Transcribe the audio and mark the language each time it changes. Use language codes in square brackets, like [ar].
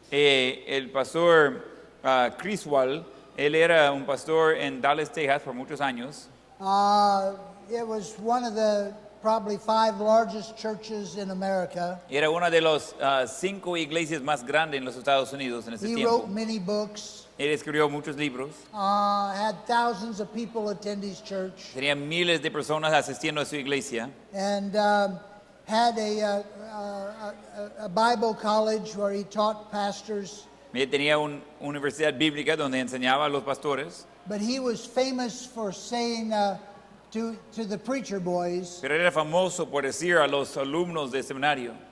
[es] El pastor Criswell, él era un pastor en Dallas, Texas por muchos años. [en] It was one of the probably 5 largest churches in America. [es] Era una de las 5 iglesias más grandes en los Estados Unidos en ese [en] He [es] tiempo. [en] wrote many books, [es] Él escribió muchos libros. [en] had thousands of people attend his church, [es] Tenía miles de personas asistiendo a su iglesia. [en] and had a Bible college where he taught pastors. [es] Él tenía una universidad bíblica donde enseñaba a los pastores. [en] But he was famous for saying to the preacher boys, [es] Pero era famoso por decir a los alumnos de seminario,